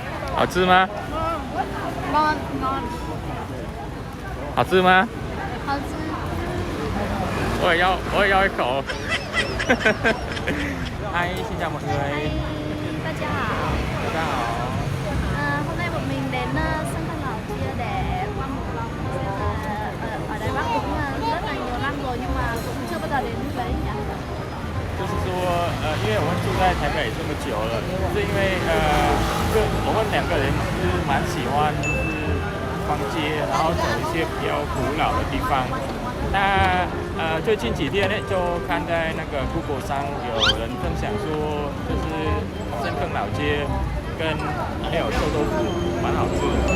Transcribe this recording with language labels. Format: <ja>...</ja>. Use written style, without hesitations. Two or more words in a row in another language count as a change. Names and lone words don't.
<zh>好吃吗？</zh> <vi>ngon ngon</vi> <zh>好吃吗？好吃。我也要一口。</zh> <vi>Hi, xin chào mọi người. Hi, ta chào.</vi> <zh>大家好.</zh> <vi>Hôm nay bọn mình đến sân Khăn Lào kia để qua một vòng. Ở Đài Bắc cũng rất là nhiều năm rồi nhưng mà cũng chưa bao giờ đến đấy nhỉ.</vi> <zh>就是说，因为我们住在台北这么久了，是因为我们两个人是蛮喜欢就是逛街，然后走一些比较古老的地方。那最近几天呢，就看在那个 Google 上有人分享说，就是深坑老街跟还有臭豆腐蛮好吃的。</zh>